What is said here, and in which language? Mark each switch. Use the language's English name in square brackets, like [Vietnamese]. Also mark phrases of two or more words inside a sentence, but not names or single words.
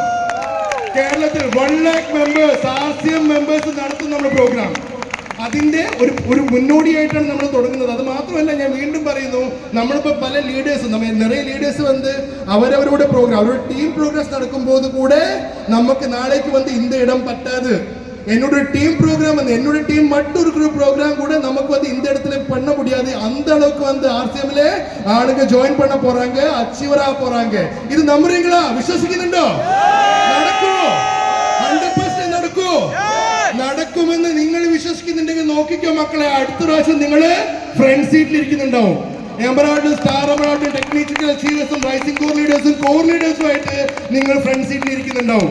[Malayalam] കേരളത്തിൽ 1 lakh മെമ്പേഴ്സ് ആർസിഎം മെമ്പേഴ്സ് നടത്തും നമ്മുടെ പ്രോഗ്രാം. അതിന്റെ ഒരു മുന്നോടിയായിട്ടാണ് നമ്മൾ തുടങ്ങുന്നത്. അത് മാത്രമല്ല ഞാൻ വീണ്ടും പറയുന്നു, നമ്മളിപ്പോൾ പല ലീഡേഴ്സും നിറയെ ലീഡേഴ്സ് വന്ന് അവരവരുടെ പ്രോഗ്രാം അവരുടെ [English] team programs [Malayalam] നടക്കുമ്പോൾ കൂടെ നമുക്ക് നാളേക്ക് വന്ന് [Tamil] இந்த இடம் பட்டாது, என்னோட [English] team program [Tamil] வந்து என்னோட டீம் மட்டும் இருக்கிற ப்ரோக்ராம் கூட நமக்கு வந்து இந்த இடத்துல பண்ண முடியாது. அந்த அளவுக்கு வந்து ஆர்சிஎம்ல ஆளுங்க ஜாயின் பண்ண போறாங்க, அச்சீவரா போறாங்க. இது நம்புறீங்களா? [Malayalam] വിശ്വസിക്കുന്നുണ്ടോ? നടക്കും, 100% നടക്കും. നടക്കുമെന്ന് നിങ്ങൾ വിശ്വസിക്കുന്നുണ്ടെങ്കിൽ നോക്കിക്കോ മക്കളെ, അടുത്ത പ്രാവശ്യം നിങ്ങൾ ഫ്രണ്ട് സീറ്റിൽ ഇരിക്കുന്നുണ്ടാവും. എമറാൾഡ് സ്റ്റാർ എമറാൾഡ് ടെക്നിക്കൽ അച്ചീവേഴ്സും റൈസിംഗ് കോർ ലീഡേഴ്സും ആയിട്ട് നിങ്ങൾ ഫ്രണ്ട് സീറ്റിൽ ഇരിക്കുന്നുണ്ടാവും.